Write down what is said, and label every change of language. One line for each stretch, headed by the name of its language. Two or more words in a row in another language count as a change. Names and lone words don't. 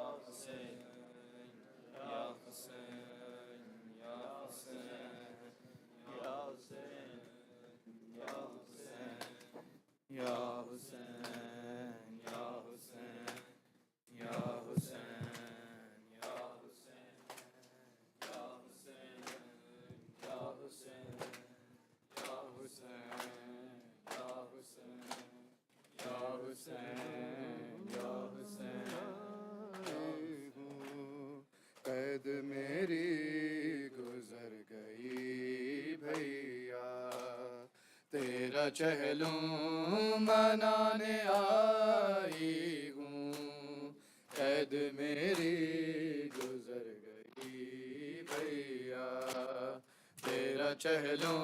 Arabic: حسين يا حسين يا حسين يا حسين يا حسين يا حسين يا حسين يا حسين يا حسين يا حسين يا حسين يا حسين يا حسين يا حسين يا حسين
Urdu: قید میری گزر گئی بھیا تیرا چہلوں منانے آئی ہوں قید میری گزر گئی بھیا تیرا چہلوں